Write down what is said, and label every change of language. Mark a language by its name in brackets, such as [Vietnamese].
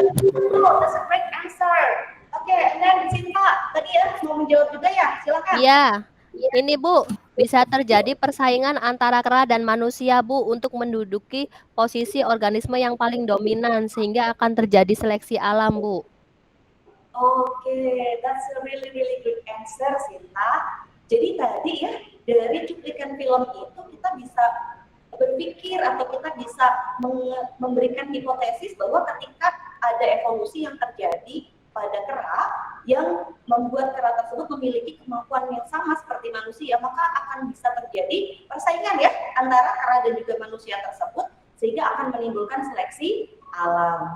[English] Oh, that's a great answer. Oke, and then Sinta, [Indonesian] tadi ya mau menjawab juga ya, silakan. Iya, ini Bu, bisa terjadi persaingan antara kera dan manusia Bu untuk menduduki posisi organisme yang paling dominan sehingga akan terjadi seleksi alam Bu. [English] Oke, that's a really good answer, Sinta. [Indonesian] Jadi tadi ya, dari cuplikan film itu kita bisa berpikir atau kita bisa memberikan hipotesis bahwa ketika ada evolusi yang terjadi pada kera yang membuat kera tersebut memiliki kemampuan yang sama seperti manusia, maka akan bisa terjadi persaingan ya antara kera dan juga manusia tersebut sehingga akan menimbulkan seleksi alam.